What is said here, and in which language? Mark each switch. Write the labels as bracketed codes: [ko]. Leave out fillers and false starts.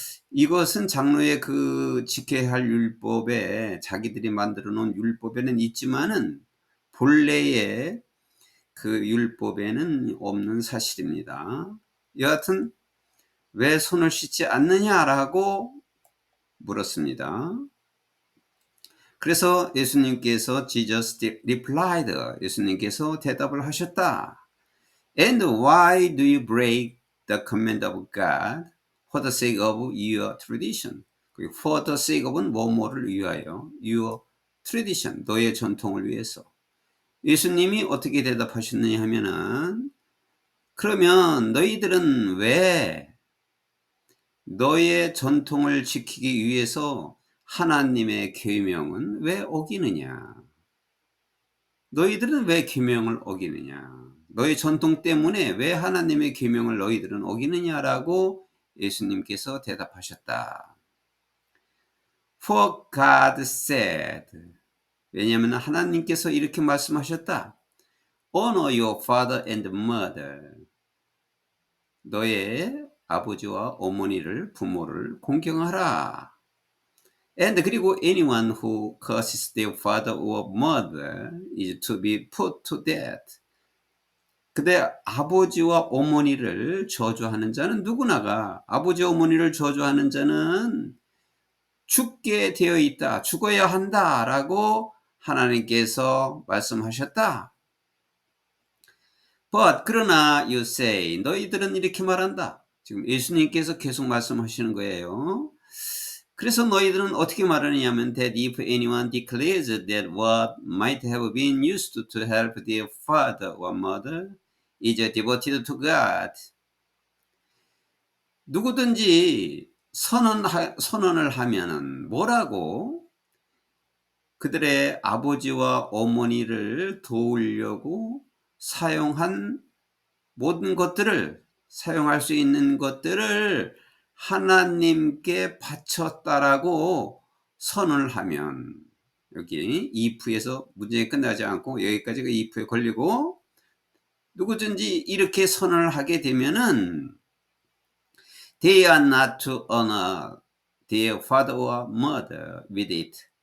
[ko] 이것은 장로의 그 지켜야 할 율법에 자기들이 만들어 놓은 율법에는 있지만은 본래의 그 율법에는 없는 사실입니다. 여하튼 왜 손을 씻지 않느냐라고 물었습니다. 그래서 예수님께서 [en] Jesus replied, [ko] 예수님께서 대답을 하셨다. [en] And why do you break the command of God for the sake of your tradition? For the sake of [ko] 은 뭐뭐를 위하여, [en] your tradition, [ko] 너의 전통을 위해서. 예수님이 어떻게 대답하셨느냐 하면은, 그러면 너희들은 왜 너의 전통을 지키기 위해서 하나님의 계명은 왜 어기느냐? 너희들은 왜 계명을 어기느냐? 너의 전통 때문에 왜 하나님의 계명을 너희들은 어기느냐라고 예수님께서 대답하셨다. [en] For God said, [ko] 왜냐하면 하나님께서 이렇게 말씀하셨다. [en] Honor your father and mother. [ko] 너의 아버지와 어머니를 부모를 공경하라. [en] And 그리고 anyone who curses their father or mother is to be put to death. [ko] 그대 아버지와 어머니를 저주하는 자는 누구나가 아버지 어머니를 저주하는 자는 죽게 되어 있다. 죽어야 한다라고 하나님께서 말씀하셨다. But 그러나 [en] you say [ko] 너희들은 이렇게 말한다. 지금 예수님께서 계속 말씀하시는 거예요. 그래서 너희들은 어떻게 말하느냐면 [en] that if anyone declares that what might have been used to help their father or mother is devoted to God. [ko] 누구든지 선언을 하면은 뭐라고? 그들의 아버지와 어머니를 도우려고 사용한 모든 것들을 사용할 수 있는 것들을 하나님께 바쳤다라고 선언을 하면 여기 if에서 문제가 끝나지 않고 여기까지가 if에 걸리고 누구든지 이렇게 선언을 하게 되면은 [en] they are not to honor their father or mother with it.